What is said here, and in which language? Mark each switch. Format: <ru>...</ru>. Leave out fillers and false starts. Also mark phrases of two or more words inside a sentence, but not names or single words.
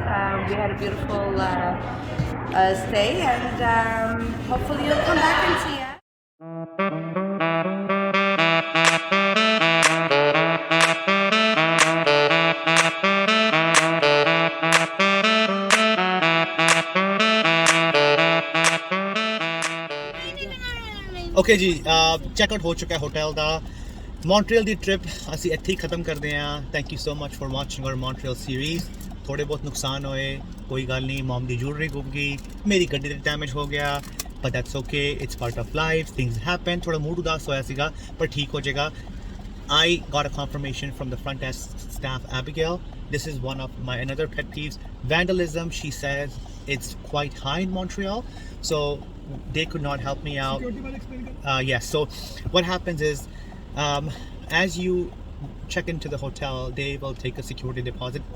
<en>We had a beautiful stay, and hopefully you'll come back and see us.</en> <hi>ओके जी चेकआउट हो चुका है होटल का</hi> <pa>ਮੌਂਟਰੀਅਲ ਦੀ ਟ੍ਰਿਪ ਅਸੀਂ ਇੱਥੇ ਹੀ ਖਤਮ ਕਰਦੇ ਹਾਂ ਥੈਂਕ</pa> <en>you so much for watching our Montreal series</en> <pa>ਥੋੜੇ ਬਹੁਤ ਨੁਕਸਾਨ ਹੋਏ ਕੋਈ ਗੱਲ ਨਹੀਂ ਮਮ ਦੀ ਜੁਐਲਰੀ ਗੁੰਮ ਗਈ ਮੇਰੀ ਗੱਡੀ ਦਾ ਡੈਮੇਜ ਹੋ ਗਿਆ</pa> <en>but that's okay it's part of life things happen</en> <pa>ਥੋੜਾ ਮੂਡ ਉਦਾਸ ਹੋਇਆ ਸੀਗਾ ਪਰ ਠੀਕ ਹੋ ਜਾਏਗਾ</pa> <en>I got a confirmation from the front desk staff Abigail. This is one of my another pet peeves. Vandalism, she says, it's quite high in Montreal. So they could not help me out. Yes. So what happens is, as you check into the hotel, they will take a security deposit.</en>